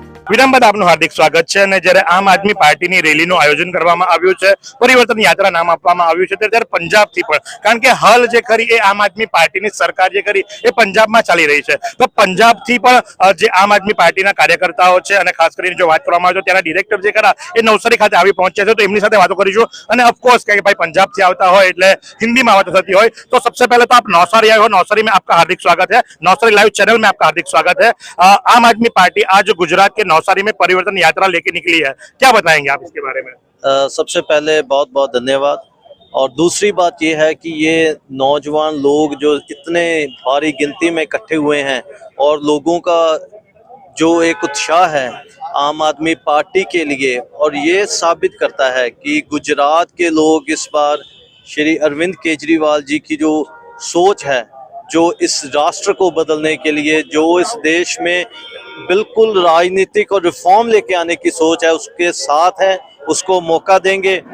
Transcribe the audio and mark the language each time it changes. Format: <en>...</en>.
<gu>વિરામ બાદ આપનું હાર્દિક સ્વાગત છે। અને જ્યારે આમ આદમી પાર્ટીની રેલીનું આયોજન કરવામાં આવ્યું છે, પરિવર્તન યાત્રા નામ આપવામાં આવ્યું છે, ત્યારે પંજાબથી પણ, કારણ કે હાલ જે ખરી એ આમ આદમી પાર્ટીની સરકાર જે ખરી એ પંજાબમાં ચાલી રહી છે, તો પંજાબથી પણ જે આમ આદમી પાર્ટીના કાર્યકર્તાઓ છે, અને ખાસ કરીને જો વાત કરવામાં આવે તો ત્યાંના ડિરેક્ટર જે ખરા એ નવસારી ખાતે આવી પહોંચ્યા છે, તો એમની સાથે વાતો કરીશું।</gu> <hi>અને ઓફકોર્સ કે ભાઈ પંજાબથી આવતા હોય એટલે હિન્દીમાં વાતો થતી હોય, તો સબસે પહેલે તો આપ नौसारी आए हो, नौसारी में आपका हार्दिक स्वागत है, नौसारी लाइव चैनल में आपका हार्दिक स्वागत है। आम आदमी पार्टी आज गुजरात के नौसारी में परिवर्तन यात्रा लेके निकली है, क्या बताएंगे आप इसके बारे में? सबसे पहले बहुत बहुत धन्यवाद। और दूसरी बात ये है कि ये नौजवान लोग जो इतने भारी गिनती में इकट्ठे हुए हैं, और लोगों का जो एक उत्साह है आम आदमी पार्टी के लिए, और ये साबित करता है कि गुजरात के लोग इस बार श्री अरविंद केजरीवाल जी की जो सोच है, जो इस राष्ट्र को बदलने के लिए, जो इस देश में बिल्कुल राजनीतिक और रिफॉर्म लेके आने की सोच है, उसके साथ है, उसको मौका देंगे।</hi>